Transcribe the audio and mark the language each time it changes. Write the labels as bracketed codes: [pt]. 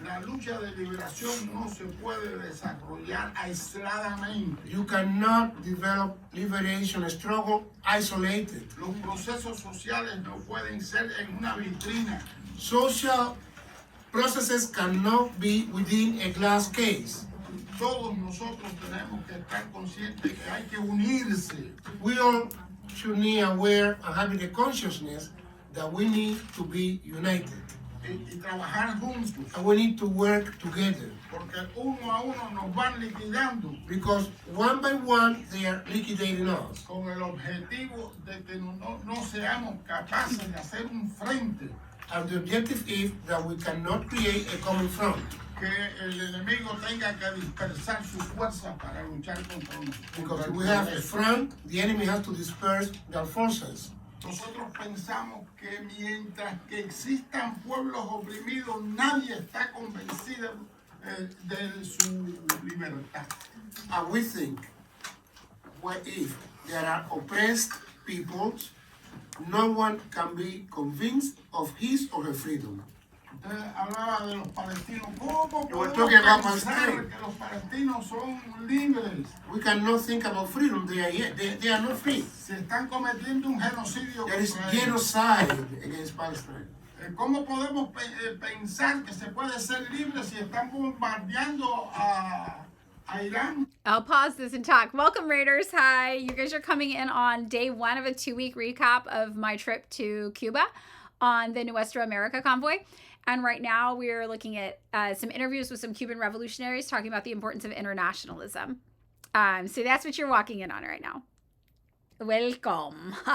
[es] La lucha de liberación no se puede desarrollar aisladamente. [en] You cannot develop liberation struggle isolated. [es] Los procesos sociales no pueden ser en una vitrina. [en] Social processes cannot be within a glass case. [es] Todos nosotros tenemos que estar conscientes que hay que unirse. [en] We all should be aware and having the consciousness that we need to be united. [es] Y trabajar juntos. [en] And we need to work together. [es] Porque uno a uno nos van liquidando. [en] Because one by one they are liquidating us. [es] Con el objetivo de que no seamos capaces de hacer un frente. [en] And the objective is that we cannot create a common front. [es] Que el enemigo tenga que dispersar su fuerza para luchar contra nosotros. [en] Because if we have a front, the enemy has to disperse their forces. [es] Nosotros pensamos que mientras que existan pueblos oprimidos, nadie está convencido de su libertad. [en] And we think, what if there are oppressed peoples, no one can be convinced of his or her freedom. [es] Hablaba de los palestinos. ¿Cómo podemos pensar que los palestinos son libres? [en] We cannot think about freedom. They are not free. [es] Se están cometiendo un genocidio. [en] There is genocide against Palestine. [es] ¿Cómo podemos pensar que se puede ser libre si están bombardeando a Iran? [en] I'll pause this and talk. Welcome, Raiders. Hi. You guys are coming in on day 1 of a 2-week recap of my trip to Cuba on the Nuestra America Convoy. And right now we're looking at some interviews with some Cuban revolutionaries talking about the importance of internationalism. So that's what you're walking in on right now. Welcome.